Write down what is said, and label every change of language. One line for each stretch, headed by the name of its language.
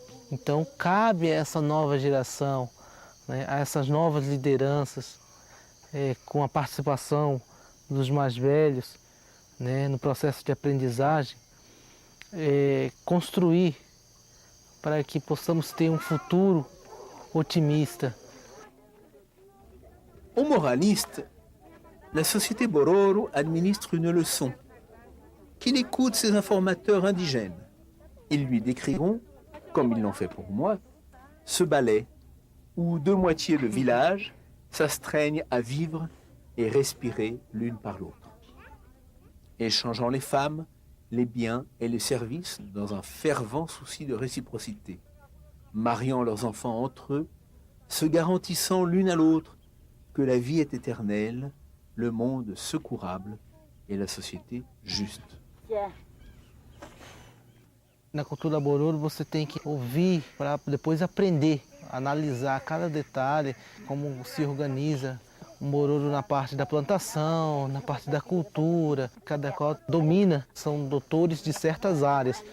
Portuguese: Então, cabe a essa nova geração, né, a essas novas lideranças, com a participação dos mais velhos, né, no processo de aprendizagem, construir para que possamos ter um futuro otimista.
French: Aux moralistes, la société Bororo administre une leçon. Qu'il écoute ses informateurs indigènes. Ils lui décriront, comme ils l'ont fait pour moi, ce ballet où 2 moitiés de village s'astreignent à vivre et respirer l'une par l'autre, échangeant les femmes, les biens et les services dans un fervent souci de réciprocité, mariant leurs enfants entre eux, se garantissant l'une à l'autre que la vie est éternelle, le monde secourable et la société juste.
Portuguese: Na cultura Bororo você tem que ouvir para depois aprender, analisar cada detalhe, como se organiza um Bororo na parte da plantação, na parte da cultura. Cada qual domina, são doutores de certas áreas.